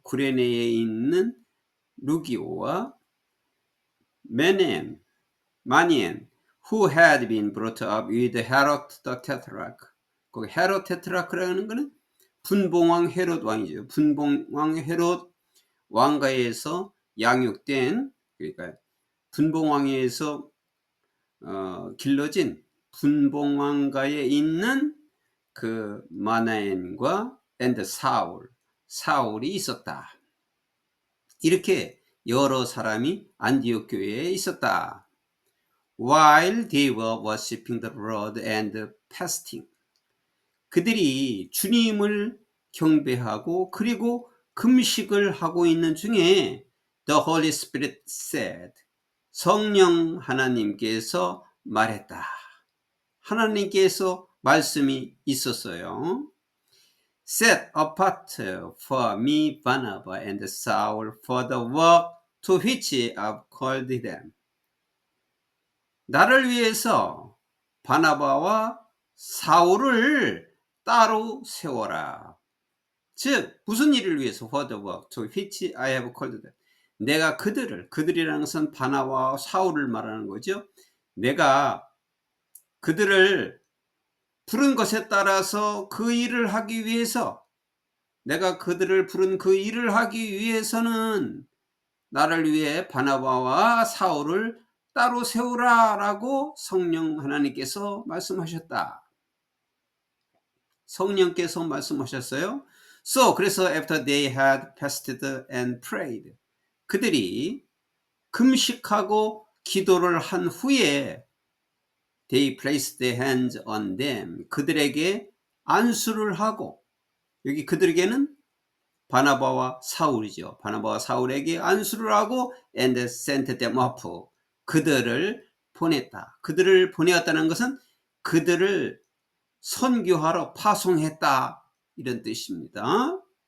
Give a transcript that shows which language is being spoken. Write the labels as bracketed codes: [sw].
[ko] 구레네에 있는 루기오와 마니엔 [en] who had been brought up with Herod the Tetrarch. [ko] 거기 헤롯 테트라크라는 거는 분봉왕 헤롯 왕이죠. 분봉왕 헤롯 왕가에서 양육된, 그러니까 분봉왕에서 길러진 분봉왕가에 있는 그 마나엔과 사울이 있었다. 이렇게 여러 사람이 안디옥 교회에 있었다. [en] While they were worshiping the Lord and fasting. [ko] 그들이 주님을 경배하고 그리고 금식을 하고 있는 중에 [en] The Holy Spirit said. [ko] 성령 하나님께서 말했다. 하나님께서 말씀이 있었어요. [en] Set apart for me Barnabas and Saul for the work to which I've called them. [ko] 나를 위해서 바나바와 사울을 따로 세워라. 즉 무슨 일을 위해서? [en] For the work to which I have called them. [ko] 내가 그들이라는 것은 바나바와 사울을 말하는 거죠. 내가 그들을 부른 것에 따라서 그 일을 하기 위해서, 내가 그들을 부른 그 일을 하기 위해서는 나를 위해 바나바와 사울을 따로 세우라라고 성령 하나님께서 말씀하셨다. 성령께서 말씀하셨어요. [en] 그래서 after they had fasted and prayed. [ko] 그들이 금식하고 기도를 한 후에 [en] They placed their hands on them. [ko] 그들에게 안수를 하고, 여기 그들에게는 바나바와 사울이죠. 바나바와 사울에게 안수를 하고 [en] and sent them off. [ko] 그들을 보냈다. 그들을 보내었다는 것은 그들을 선교하러 파송했다, 이런 뜻입니다.